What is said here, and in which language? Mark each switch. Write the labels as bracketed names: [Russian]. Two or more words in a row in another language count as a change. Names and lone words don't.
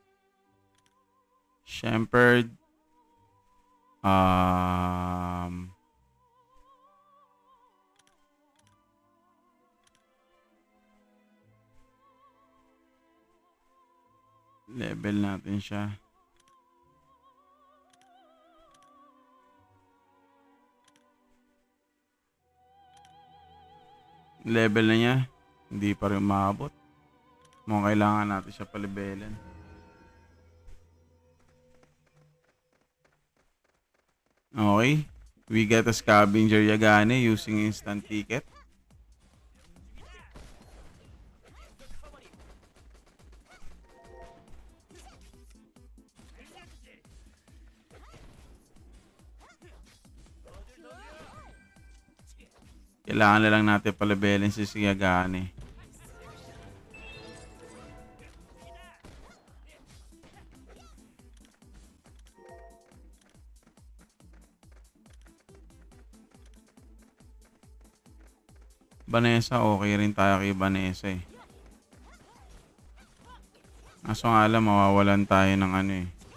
[Filipino] Shepherd, level natin siya. Level na niya, hindi pa rin maabot. Mukhang kailangan natin siya palibelin. Okay. [English] We get a Scavenger Yagane using instant ticket. [Filipino] Kailangan na lang natin palibelin si Yagane. Vanessa, okay rin tayo kay Vanessa eh. Kaso nga alam, mawawalan tayo ng ano eh.